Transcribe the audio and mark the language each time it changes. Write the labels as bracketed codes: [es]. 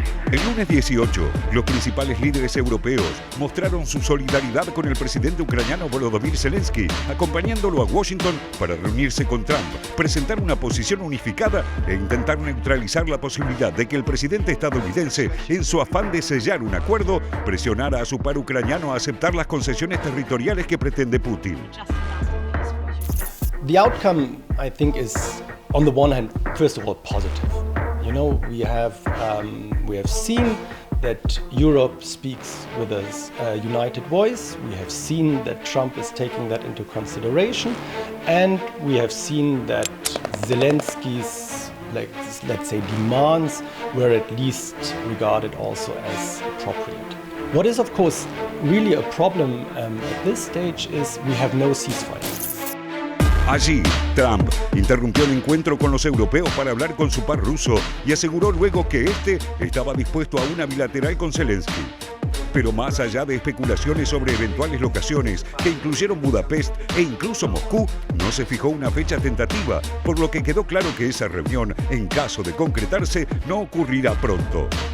[es] El lunes 18, los principales líderes europeos mostraron su solidaridad con el presidente ucraniano Volodymyr Zelensky, acompañándolo a Washington para reunirse con Trump, presentar una posición unificada e intentar neutralizar la posibilidad de que el presidente estadounidense, en su afán de sellar un acuerdo, presionara a su par ucraniano a aceptar las concesiones territoriales que pretende Putin. [en] The outcome, I think, is, on the one hand, first of all, positive. You know, we have seen that Europe speaks with a united voice. We have seen that Trump is taking that into consideration, and we have seen that Zelensky's, let's say, demands were at least regarded also as appropriate. What is, of course, really a problem at this stage is we have no ceasefire. [es] Allí, Trump interrumpió el encuentro con los europeos para hablar con su par ruso y aseguró luego que este estaba dispuesto a una bilateral con Zelensky. Pero más allá de especulaciones sobre eventuales locaciones que incluyeron Budapest e incluso Moscú, no se fijó una fecha tentativa, por lo que quedó claro que esa reunión, en caso de concretarse, no ocurrirá pronto.